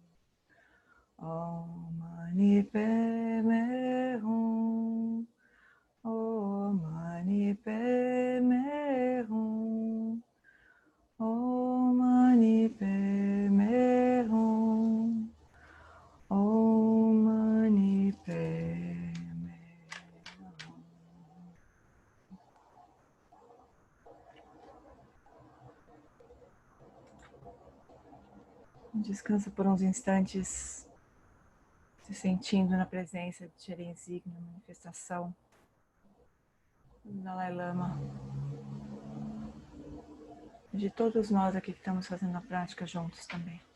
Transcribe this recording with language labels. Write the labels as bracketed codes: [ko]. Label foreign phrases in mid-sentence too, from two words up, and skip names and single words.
[sa] ॐ मणि पद्मे हूँ, ॐ मणि पद्मे हूँ, ॐ मणि पद्मे हूँ, ॐ मणि पद्मे हूँ. [pt] Descansa por uns instantes, se sentindo na presença de Tenzin, na manifestação do Dalai Lama, de todos nós aqui que estamos fazendo a prática juntos também.